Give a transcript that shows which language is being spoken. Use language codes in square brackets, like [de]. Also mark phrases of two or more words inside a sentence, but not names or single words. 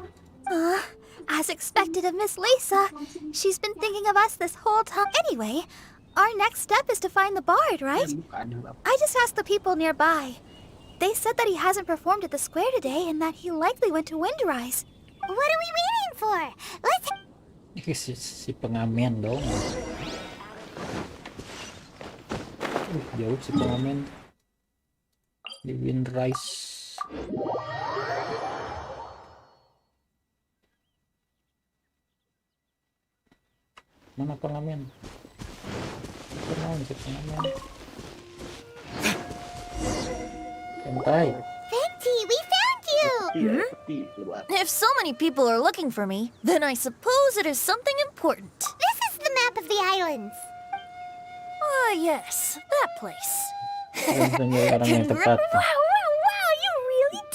[en] As expected of Miss Lisa, she's been thinking of us this whole time. Anyway, our next step is to find the bard, right? I just asked the people nearby. They said that he hasn't performed at the square today and that he likely went to Windrise. What are we waiting for? Let's... [id] Si pengamen dong. Jauh si pengamen di Windrise. Mana pengamen? Pengamen si pengamen. Santai. [en] Fenty, we found you! If so many people are looking for me, then I suppose it is something important. This is the map of the islands. Ah, yes, that place. Wow, you really do.